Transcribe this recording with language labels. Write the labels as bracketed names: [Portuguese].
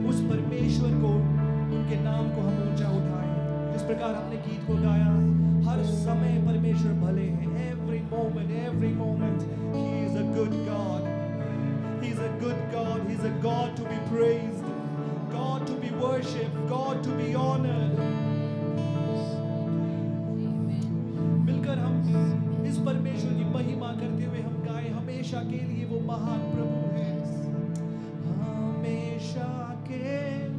[Hindi] परमेश्वर को, उनके नाम को हम ऊंचा उठाएं। जिस प्रकार हमने गीत को गाया, हर समय परमेश्वर भले हैं। [English] Every moment, He is a good God. He is a good God. He is a God to be praised, God to be worshipped, God to be honored. [Hindi] मिलकर हम इस परमेश्वर की महिमा करते हुए हम गाएं, हमेशा के लिए वो महान प्रभु है, हमेशा के।